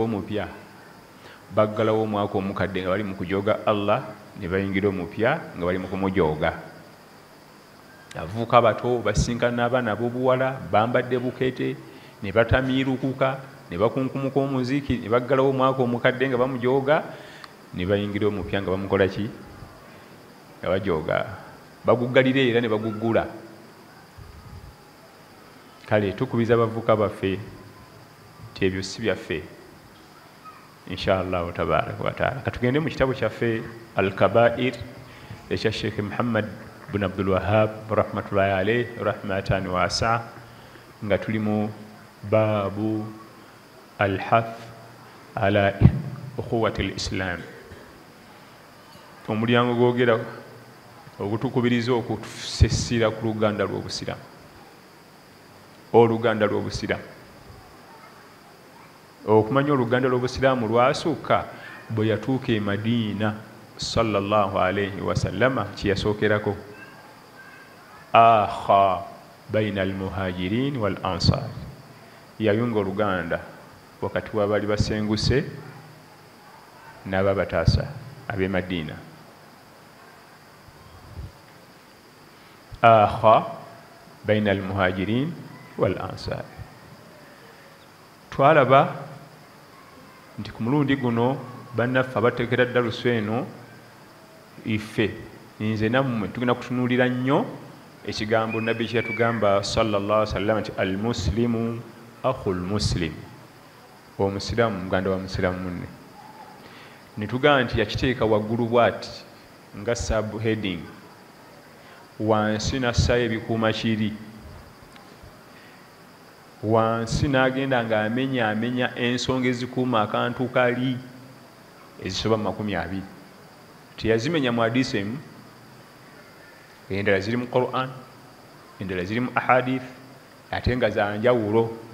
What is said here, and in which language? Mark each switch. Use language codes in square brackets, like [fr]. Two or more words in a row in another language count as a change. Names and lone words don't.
[lg] omupya baggalawo omwaka omukadde nga bali mu kujooga Allah ne bayingira omupya nga bali mu kumujooga avuuka abato basinkana abaana ab'obuwala bambadde bukete ne batamiirukuka ne bakunkumuka omuziki ne baggalawo omwaka omukadde nga bamujooga ne bayingira omupya nga bamukola ki nga bajooga baguggalira era ne baguggula kale tukubiza abavuka baffe nti ebyo si byaffe [ar] إن شاء الله تبارك [lg] wataala katugende mu kitabu kyaffe al-kabair ekya Sheikh Muhammad bin Abdul Wahhab [ar] رحمة الله عليه رحمة واسعة [lg] nga tulimu [ar] باب الحث على أخوة الإسلام [lg] omulyango gwogera ogutukubiriza okutusesira ku luganda lw'obusiramu oluganda lw'obusiramu okumanya oluganda lw'obusiraamu lwasukka bwe yatuuka e Madiina [ar] صلى الله عليه وسلم [lg] kyeyasookerako [ar] آخى بين المهاجرين والأنصار [lg] yayunga oluganda wakati w'abali basenguse n'ababataasa ab'e Madiina [ar] آخى بين المهاجرين والأنصار [lg] twalaba nti ku mulundi guno bannaffe abateekera ddaluso eno ife nze nammwe tugenda kutunuulira nnyo ekigambo nabbi kye yatugamba [ar] صلى الله عليه وسلم [lg] nti [ar] المسلم أخو المسلم [lg] omusiraamu muganda wa musiraamu munne ne tugamba nti yakiteeka waggulu bw'ati nga subheading wansi nassaayo ebikuuma kiri wansi n'agenda ng'amenya ensonga ezikuuma akantu kali ezisoba 20 teyazimenya mu hadisi emu endala ziri mu Quran endala ziri mu ahadith ate nga zanjawulo